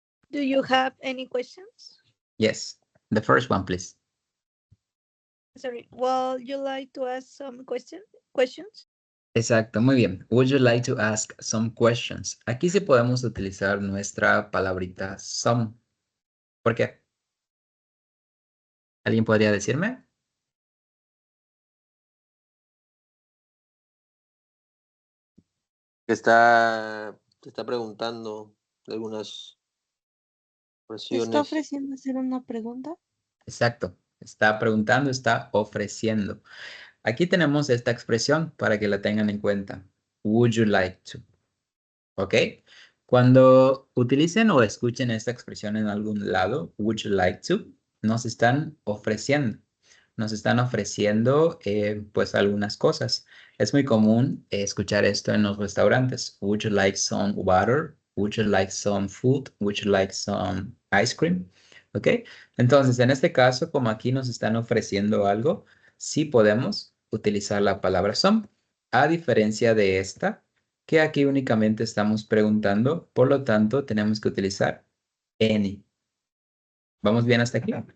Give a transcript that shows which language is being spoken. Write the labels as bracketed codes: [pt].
[en] Do you have any questions? Yes, the first one, please. Sorry. Well, you like to ask some questions? [es] Exacto, muy bien. [en] Would you like to ask some questions? [es] Aquí sí podemos utilizar nuestra palabrita some. ¿Por qué? ¿Alguien podría decirme? Te está preguntando de algunas ¿Te está versiones. ofreciendo hacer una pregunta? Exacto. Está preguntando, está ofreciendo. Aquí tenemos esta expresión para que la tengan en cuenta. [en] Would you like to? [es] ¿Ok? Cuando utilicen o escuchen esta expresión en algún lado, [en] would you like to, [es] nos están ofreciendo. nos están ofreciendo pues algunas cosas. Es muy común escuchar esto en los restaurantes. [en] Would you like some water? Would you like some food? Would you like some ice cream? [es] ¿Ok? Entonces, en este caso, como aquí nos están ofreciendo algo, sí podemos utilizar la palabra some, a diferencia de esta, que aquí únicamente estamos preguntando, por lo tanto, tenemos que utilizar any. ¿Vamos bien hasta aquí?